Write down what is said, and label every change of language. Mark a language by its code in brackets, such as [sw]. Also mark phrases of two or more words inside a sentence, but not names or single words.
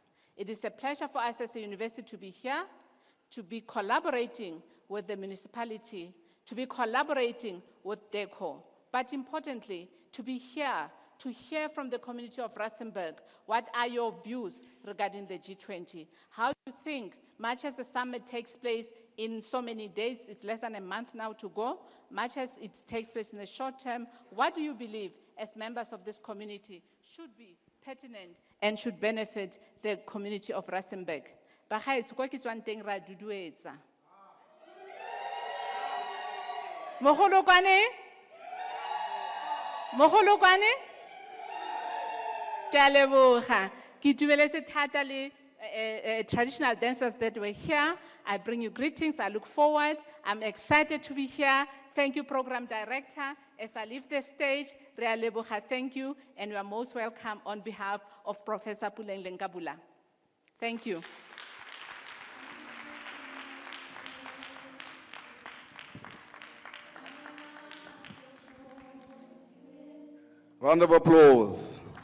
[en] It is a pleasure for us as a university to be here, to be collaborating with the municipality, to be collaborating with DECO, but importantly, to be here to hear from the community of Rustenburg, what are your views regarding the G20? How do you think, much as the summit takes place in so many days, it's less than a month now to go, much as it takes place in the short term, what do you believe as members of this community should be pertinent and should benefit the community of Rustenburg? [tn] Bagaetsho, kwa ke tswang teng ra duduetsa. Mogolokwane? Mogolokwane? Ke a leboga. Ke itumeletse thata le [en] traditional dancers that were here. I bring you greetings. I look forward. I'm excited to be here. Thank you, Program Director. As I leave the stage, [tn] re a leboga, [en] thank you, and you are most welcome on behalf of Professor Puleng Lenkabula. Thank you. Round of applause.